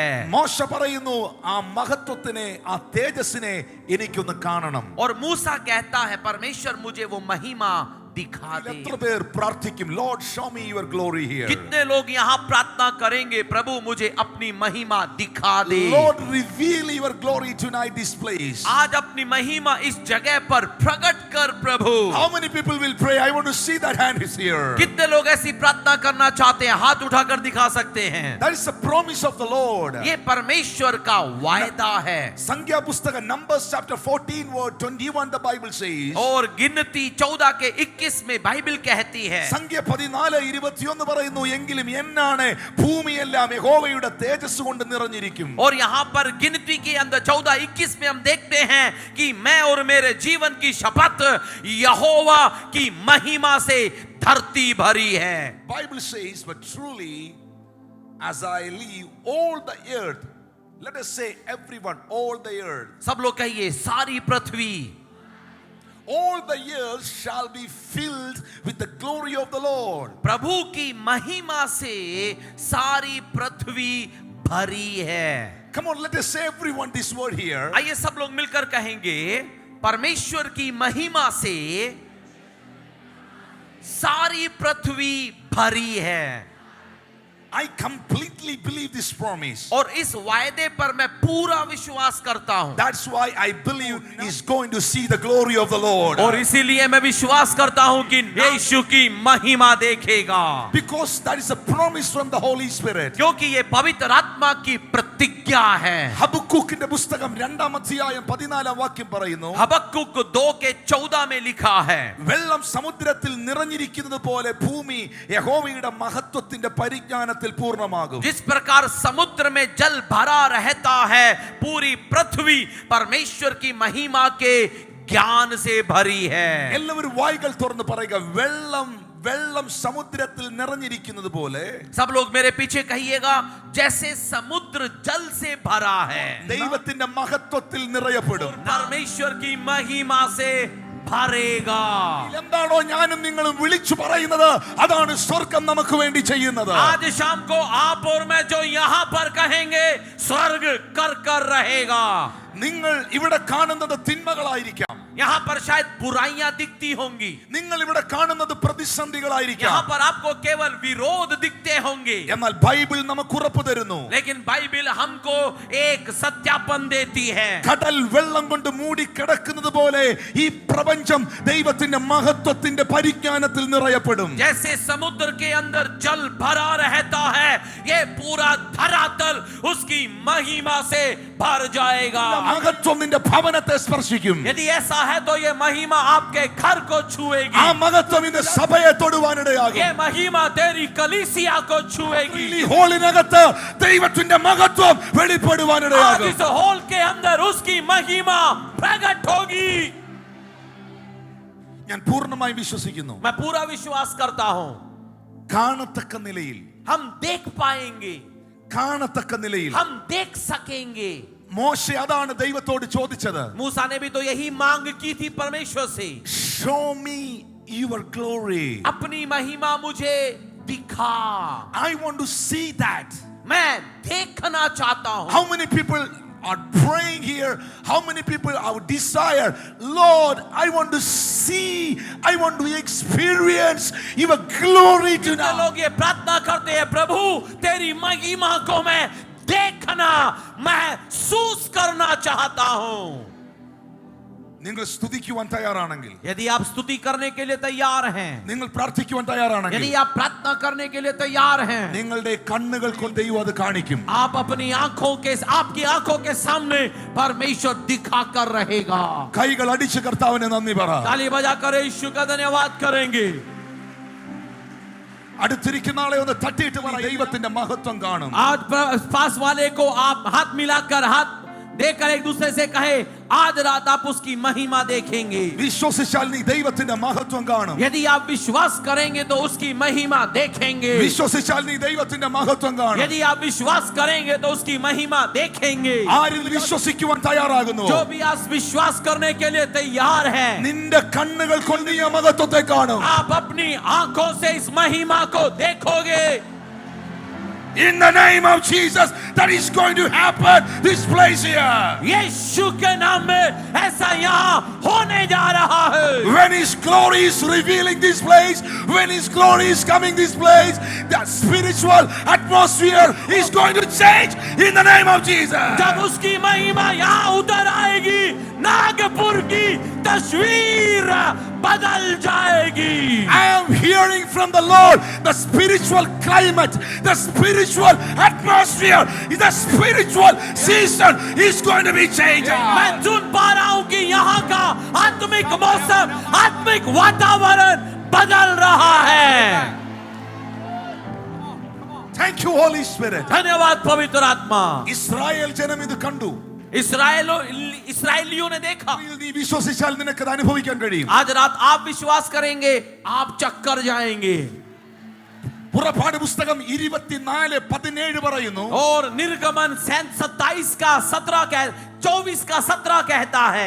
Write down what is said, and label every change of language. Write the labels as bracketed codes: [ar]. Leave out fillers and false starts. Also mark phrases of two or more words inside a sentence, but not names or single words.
[ml] മോശ പറയുന്നു, ആ മഹത്വത്തിനെ, ആ തേജസ്സിനെ എനിക്കൊന്ന് കാണണം. [hi] और मूसा कहता है परमेश्वर मुझे वो महिमा दिखा दे। [ml] എത്ര പേർ പ്രാർത്ഥിക്കും, [en] Lord show me your glory here. [hi] कितने लोग यहाँ प्रार्थना करेंगे, प्रभु मुझे अपनी महिमा दिखा दे। [en] Lord reveal your glory tonight this place. [hi] आज अपनी महिमा इस जगह पर प्रकट कर प्रभु। [en] How many people will pray? I want to see that hand is here. [hi] कितने लोग ऐसी प्रार्थना करना चाहते हैं, हाथ उठाकर दिखा सकते हैं। [en] That is the promise of the Lord. [hi] ये परमेश्वर का वायदा है। संख्या पुस्तक [en] Numbers chapter 14 verse 21 the Bible says. [hi] और गिनती 14 के 21 में बाइबल कहती है। [ml] സംഖ്യ 14:21 പറയുന്നു, എങ്കിലും എന്നാണ് ഭൂമിയെല്ലാം യഹോവയുടെ തേജസ് കൊണ്ട് നിറഞ്ഞിരിക്കും. [hi] और यहाँ पर गिनती के अंदर 14-21 में हम देखते हैं कि मैं और मेरे जीवन की शपथ यहोवा की महिमा से धरती भरी है। [en] Bible says, but truly as I leave all the earth, let us say everyone, all the earth, [hi] सब लोग कहिए सारी पृथ्वी, [en] all the earth shall be filled with the glory of the Lord. [hi] प्रभु की महिमा से सारी पृथ्वी भरी है। [en] Come on, let us say everyone this word here. [hi] आइए सब लोग मिलकर कहेंगे, परमेश्वर की महिमा से सारी पृथ्वी भरी है। [en] I completely believe this promise. [hi] और इस वायदे पर मैं पूरा विश्वास करता हूं। [en] That's why I believe he's going to see the glory of the Lord. [hi] और इसीलिए मैं विश्वास करता हूं कि यीशु की महिमा देखेगा। [en] Because that is a promise from the Holy Spirit. [hi] क्योंकि ये पवित्र आत्मा की प्रतिज्ञा है। [ml] ഹബക്കൂക്കിന്റെ പുസ്തകം 2-ാം അധ്യായം 14-ാം വാക്യം പറയുന്നു, [hi] हबक्कुक 2:14 में लिखा है, [ml] വെള്ളം സമുദ്രത്തിൽ നിറഞ്ഞിരിക്കുന്നത് പോലെ ഭൂമി യഹോവയുടെ മഹത്വത്തിന്റെ പരിജ്ഞാനത്തിൽ പൂർണ്ണമാകും. [hi] जिस प्रकार समुद्र में जल भरा रहता है, पूरी पृथ्वी परमेश्वर की महिमा के ज्ञान से भरी है। [ml] എല്ലാവരും വായ്കൾ തുറന്ന് പറയുക, വെള്ളം സമുദ്രത്തിൽ നിറഞ്ഞിരിക്കുന്നത് പോലെ [hi] सब लोग मेरे पीछे कहिएगा, जैसे समुद्र जल से भरा है, [ml] ദൈവത്തിന്റെ മഹത്വത്തിൽ നിറയപ്പെടും. [hi] परमेश्वर की महिमा से भरेगा। [ml] എന്താണോ ഞാനും നിങ്ങളും വിളിച്ചു പറയുന്നത്, അതാണ് സ്വർഗ്ഗം നമുക്ക് വേണ്ടി ചെയ്യുന്നത്. [hi] आज शाम को आप और मैं जो यहाँ पर कहेंगे, स्वर्ग कर कर रहेगा। [ml] നിങ്ങൾ ഇവിടെ കാണുന്നത് തിന്മകളായിരിക്കാം, [hi] यहाँ पर शायद बुराइयां दिखती होंगी, [ml] നിങ്ങൾ ഇവിടെ കാണുന്നത് പ്രതിസന്ധികളായിരിക്കാം, [hi] यहाँ पर आपको केवल विरोध दिखते होंगे, [ml] എന്നാൽ ബൈബിൾ നമുക്ക് ഉറപ്പ് തരുന്നു, [hi] लेकिन बाइबल हमको एक सत्यापन देती है। [ml] കടൽ വെള്ളം കൊണ്ട് മൂടി കിടക്കുന്നത് പോലെ ഈ പ്രപഞ്ചം ദൈവത്തിന്റെ മഹത്വത്തിന്റെ പരിജ്ഞാനത്തിൽ നിറയപ്പെടും. [hi] जैसे समुद्र के अंदर जल भरा रहता है, ये पूरा धरातल उसकी महिमा से भर जाएगा। [ml] മഹത്വം നിന്റെ ഭവനത്തെ സ്പർശിക്കും. [hi] यदि ऐसा है तो ये महिमा आपके घर को छुएगी। [ml] ആ മഹത്വം ഇന്ന് സഭയെ തൊടുവാനിടയാകും. [hi] ये महिमा तेरी कलीसिया को छुएगी। [ml] ഈ ഹോളിനകത്ത് ദൈവത്തിന്റെ മഹത്വം [hi] आज [ml] വെളിപ്പെടുവാനിടയാകും. [hi] इस हॉल के अंदर उसकी महिमा प्रकट होगी। [ml] ഞാൻ പൂർണ്ണമായി വിശ്വസിക്കുന്നു, [hi] मैं पूरा विश्वास करता हूं, [ml] കാണത്തക്ക നിലയിൽ [hi] हम देख पाएंगे, [ml] കാണത്തക്ക നിലയിൽ [hi] हम देख सकेंगे। [ml] മോശെ അതാണ് ദൈവത്തോട് ചോദിച്ചത്, [hi] मूसा ने भी तो यही मांग की थी परमेश्वर से, [en] show me your glory. [hi] अपनी महिमा मुझे दिखा। [en] I want to see that. [hi] मैं देखना चाहता हूं। [en] How many people are praying here? How many people have desire, Lord, I want to see, I want to experience your glory [hi] कितने [en] tonight. [hi] लोग ये प्रार्थना करते हैं, प्रभु तेरी महिमा को मैं देखना, महसूस करना चाहता हूं। [ml] നിങ്ങൾ സ്തുതിക്കുവാൻ തയ്യാറാണെങ്കിൽ, [hi] यदि आप स्तुति करने के लिए तैयार हैं, [ml] നിങ്ങൾ പ്രാർത്ഥിക്കുവാൻ തയ്യാറാണെങ്കിൽ, [hi] यदि आप प्रार्थना करने के लिए तैयार हैं, [ml] നിങ്ങളുടെ കണ്ണുകൾ കൊണ്ട് ദൈവം അത് കാണിക്കും. [hi] आप अपनी आंखों के, आपकी आंखों के सामने परमेश्वर दिखा कर रहेगा। [ml] കൈകൾ അടിച്ച് കർത്താവിനെ നന്ദി പറ. [hi] ताली बजाकर यीशु का धन्यवाद करेंगे। [ml] അടുത്തിരിക്കുന്ന ആളെ ഒന്ന് തട്ടിയിട്ട് പറ, ദൈവത്തിന്റെ മഹത്വം കാണും. [hi] आज पास वाले को आप हाथ मिलाकर, हाथ देकर एक दूसरे से कहे, आज रात आप उसकी महिमा देखेंगे। [ml] വിശ്വസിച്ചാൽ നീ ദൈവത്തിന്റെ മഹത്വം കാണും. [hi] यदि आप विश्वास करेंगे तो उसकी महिमा देखेंगे। [ml] വിശ്വസിച്ചാൽ നീ ദൈവത്തിന്റെ മഹത്വം കാണും. [hi] यदि आप विश्वास करेंगे तो उसकी महिमा देखेंगे। [ml] ആരിൽ വിശ്വസിക്കുവാൻ തയ്യാറാകുന്നു, [hi] जो भी आज विश्वास करने के लिए तैयार है, [ml] നിന്റെ കണ്ണുകൾ കൊണ്ട് നീ ആ മഹത്വത്തെ കാണും. [hi] आप अपनी आंखों से इस महिमा को देखोगे। [en] In the name of Jesus, that is going to happen this place here. [hi] यीशु के नाम में ऐसा यहाँ होने जा रहा है। [en] When His glory is revealing this place, when His glory is coming this place, the spiritual atmosphere is going to change in the name of Jesus. [hi] जब उसकी महिमा यहाँ उतर आएगी, नागपुर की तस्वीर बदल जाएगी। [en] I am hearing from the Lord, the spiritual climate, the spiritual atmosphere, the spiritual season is going to be changed. [hi] मैं सुन पा रहा हूँ कि यहाँ का आत्मिक मौसम, आत्मिक वातावरण बदल रहा है। [en] Thank you, Holy Spirit. [hi] धन्यवाद पवित्र आत्मा। [ml] ഇസ്രായേൽ ജനം ഇത് കണ്ടു. [hi] इस्राएलियों ने देखा। [ml] നീ വിശ്വസിച്ചാൽ നിനക്ക് അത് അനുഭവിക്കാൻ കഴിയും. [hi] आज रात आप विश्वास करेंगे, आप चक्कर जाएंगे। [ml] പുറപ്പാട് പുസ്തകം 24:17 പറയുന്നു. [hi] और निर्गमन 27 का 17 कहता है,